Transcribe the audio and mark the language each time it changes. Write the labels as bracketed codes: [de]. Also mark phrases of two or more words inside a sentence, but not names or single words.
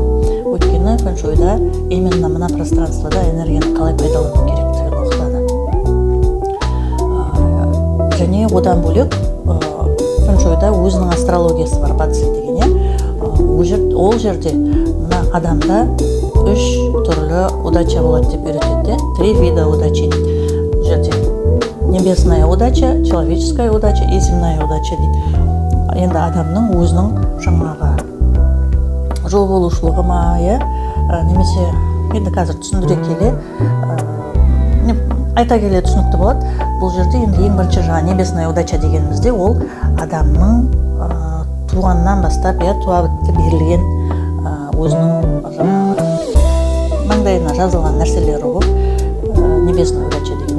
[kk] Өйткені фэншуйда именно мына пространствода энергияны қалай пайдалану керектігін оқытады. Және одан бөлек фэншуйда өзінің астрологиясы бар, батыс деген. Ол жерде мына адамда 3 түрлі удача болады деп үйретеді. [ru] 3 вида удачи [kk] дейді. Бұл жерде [ru] небесная удача, человеческая удача и земная удача [kk] дейді. Енді адамның өзінің жаңағы жол болушылығы ма, немесе енді қазір түсіндіре келе, айта келе түсінікті болады. Бұл жерде енді ең бірінші жаңа [ru] небесная удача [kk] дегенімізде ол адамның туғаннан бастап туа бітті берілген өзінің жаңағы маңдайына жазылған нәрселері ғой, [ru] небесная удача [kk] деген.